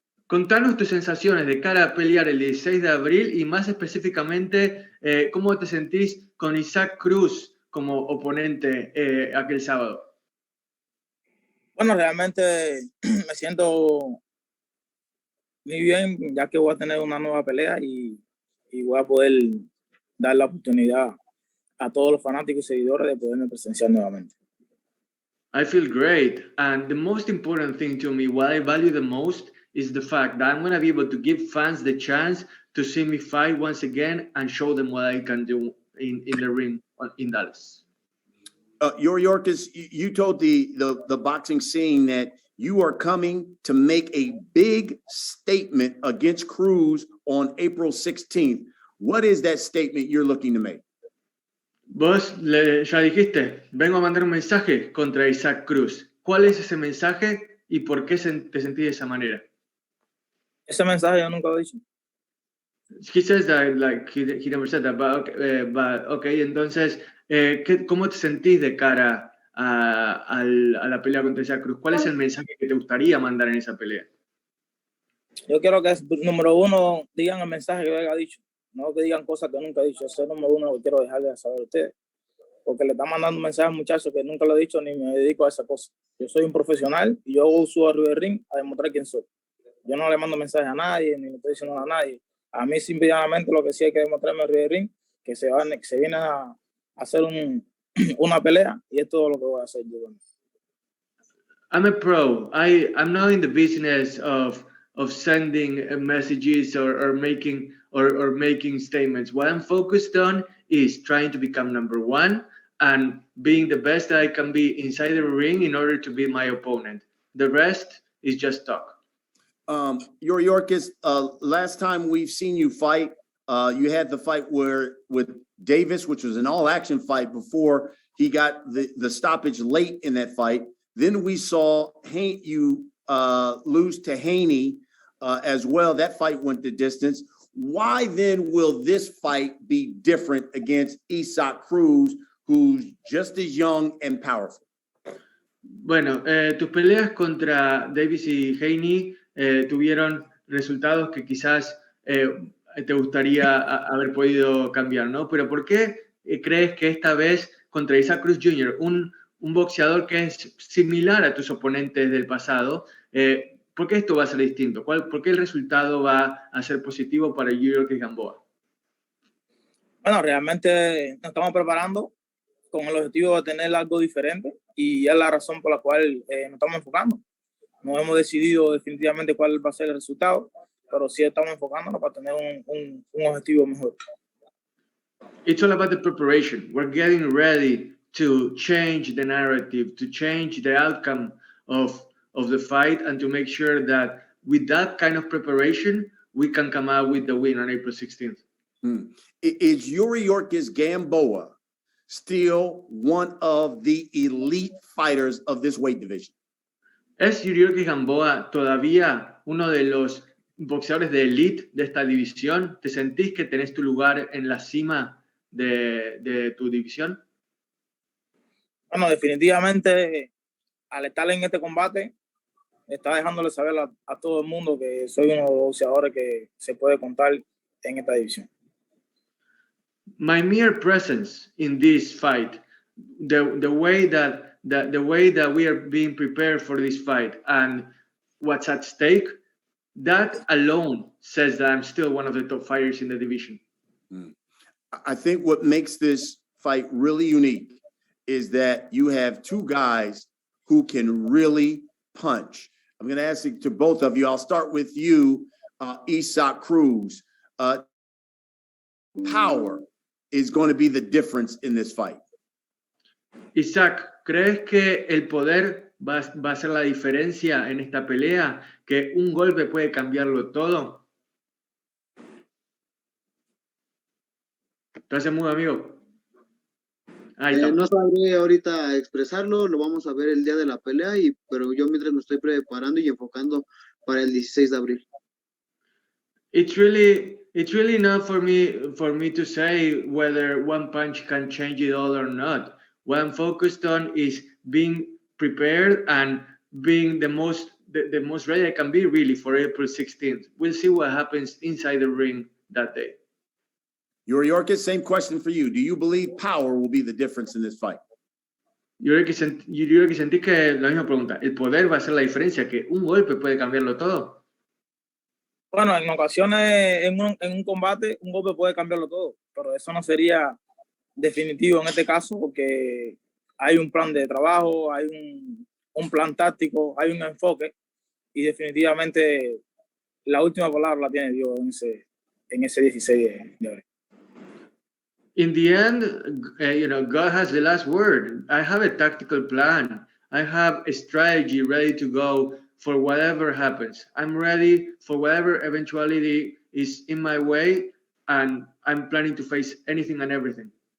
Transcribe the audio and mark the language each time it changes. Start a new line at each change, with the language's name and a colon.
Spanish: Contanos tus sensaciones de cara a pelear el 16 de abril y más específicamente, ¿cómo te sentís con Isak Cruz como oponente aquel sábado? Bueno, realmente me siento muy bien, ya que voy a tener una nueva pelea y voy a poder dar la oportunidad a todos los fanáticos y seguidores de poderme presenciar nuevamente.
English: I feel great, and the most important thing to me, what I value the most, is the fact that I'm going to be able to give fans the chance to see me fight once again and show them what I can do in the ring in Dallas. Yuriorkis, you told the boxing scene that you are coming to make a big statement against Cruz on April 16th. What is that statement you're looking to make?
Spanish: Vos ya dijiste, vengo a mandar un mensaje contra Isak Cruz. ¿Cuál es ese mensaje y por qué te sentís de esa manera? Ese mensaje yo nunca lo he dicho.
English: He says that like he never said that, but okay,
Spanish: entonces, ¿cómo te sentís de cara a la pelea contra Isak Cruz? ¿Cuál es el mensaje que te gustaría mandar en esa pelea? Yo quiero que, número uno, digan el mensaje que yo haya dicho. No que digan cosas que nunca he dicho. Eso es número uno que quiero dejarle saber a ustedes. Porque le están mandando un mensaje a un muchacho que nunca lo he dicho ni me dedico a esa cosa. Yo soy un profesional y yo subo arriba del ring a demostrar quién soy. Yo no le mando mensajes a nadie ni le estoy diciendo a nadie. A mí simplemente lo que sí hay que demostrarme arriba del ring que se viene a hacer una pelea y es todo lo que voy a hacer yo.
English: I'm a pro. I'm not in the business of sending messages or making statements. What I'm focused on is trying to become number one and being the best that I can be inside the ring in order to be my opponent. The rest is just talk. Yuriorkis, last time we've seen you fight, you had the fight with Davis, which was an all-action fight before he got the stoppage late in that fight. Then we saw you lose to Haney as well. That fight went the distance. Why then will this fight be different against Isak Cruz, who's just as young and powerful?
Spanish: Bueno, tus peleas contra Davis y Haney tuvieron resultados que quizás te gustaría haber podido cambiar, ¿no? Pero ¿por qué crees que esta vez contra Isak Cruz Jr., un boxeador que es similar a tus oponentes del pasado, ¿Por qué esto va a ser distinto? ¿Por qué el resultado va a ser positivo para Yuriorkis Gamboa? Bueno, realmente nos estamos preparando con el objetivo de tener algo diferente y es la razón por la cual nos estamos enfocando. No hemos decidido definitivamente cuál va a ser el resultado, pero sí estamos enfocándonos para tener un objetivo mejor.
English: It's all about the preparation. We're getting ready to change the narrative, to change the outcome of the fight, and to make sure that with that kind of preparation, we can come out with the win on April 16th. Is Yuriorkis Gamboa still one of the elite fighters of this weight division?
Spanish: ¿Es Yuriorkis Gamboa todavía uno de los boxeadores de elite de esta división? ¿Te sentís que tenés tu lugar en la cima de tu división? Bueno, definitivamente al estar en este combate, está dejándole saber a todo el mundo que soy uno de los boxeadores que se puede contar en esta división.
English: My mere presence in this fight, the way that we are being prepared for this fight and what's at stake, that alone says that I'm still one of the top fighters in the division. I think what makes this fight really unique is that you have two guys who can really punch. I'm going to ask it to both of you. I'll start with you, Cruz. Power is going to be the difference in this fight.
Spanish: Isaac, ¿crees que el poder va a ser la diferencia en esta pelea? ¿Que un golpe puede cambiarlo todo? ¿Estás mudo, amigo? Ahí está. No sabré ahorita expresarlo, lo vamos a ver el día de la pelea, pero yo mientras me estoy preparando y enfocando para el 16 de abril.
English: It's really not for me to say whether one punch can change it all or not. What I'm focused on is being prepared and being the most ready I can be really for April 16th. We'll see what happens inside the ring that day. Yuriorkis, same question for you. Do you believe power will be the difference in this fight?
Spanish: Yuriorkis, sentí que la misma pregunta. ¿El poder va a ser la diferencia? ¿Que un golpe puede cambiarlo todo? Bueno, en ocasiones, en un combate, un golpe puede cambiarlo todo, pero eso no sería definitivo en este caso porque hay un plan de trabajo, hay un plan táctico, hay un enfoque y definitivamente la última palabra la tiene Dios en ese 16 de abril.
English: In the end, God has the last word. I have a tactical plan. I have a strategy ready to go for whatever happens. I'm ready for whatever eventuality is in my way, and I'm planning to face anything and everything.